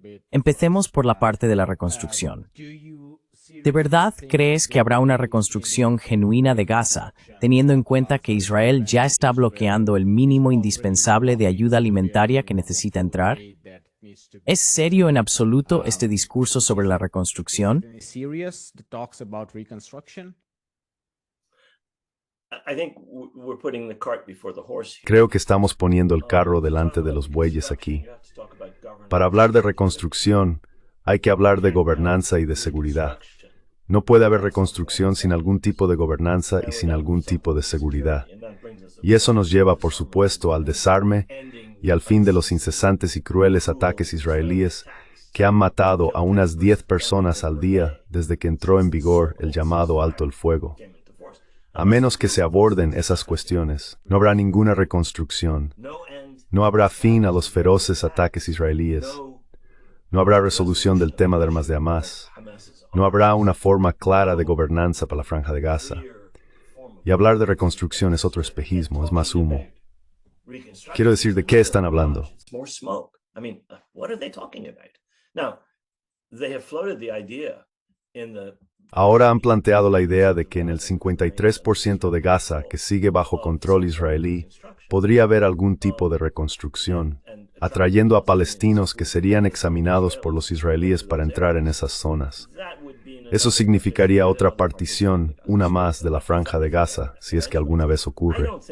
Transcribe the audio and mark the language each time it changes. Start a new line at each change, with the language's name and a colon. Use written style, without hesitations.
Spanish: Empecemos por la parte de la reconstrucción. ¿De verdad crees que habrá una reconstrucción genuina de Gaza, teniendo en cuenta que Israel ya está bloqueando el mínimo indispensable de ayuda alimentaria que necesita entrar? ¿Es serio en absoluto este discurso sobre la reconstrucción?
English: serious the talks about reconstruction? I think we're putting the cart before the horse here.
Spanish: Creo que estamos poniendo el carro delante de los bueyes aquí. Para hablar de reconstrucción, hay que hablar de gobernanza y de seguridad. No puede haber reconstrucción sin algún tipo de gobernanza y sin algún tipo de seguridad. Y eso nos lleva, por supuesto, al desarme y al fin de los incesantes y crueles ataques israelíes que han matado a unas 10 personas al día desde que entró en vigor el llamado alto el fuego. A menos que se aborden esas cuestiones, no habrá ninguna reconstrucción. No habrá fin a los feroces ataques israelíes. No habrá resolución del tema de armas de Hamas. No habrá una forma clara de gobernanza para la Franja de Gaza. Y hablar de reconstrucción es otro espejismo, es más humo. Quiero decir, ¿de qué están hablando?
English: More smoke. I mean, what are they talking about? Now, they have floated the idea in the
Spanish: Ahora han planteado la idea de que en el 53% de Gaza, que sigue bajo control israelí, podría haber algún tipo de reconstrucción, atrayendo a palestinos que serían examinados por los israelíes para entrar en esas zonas. Eso significaría otra partición, una más, de la Franja de Gaza, si es que alguna vez ocurre.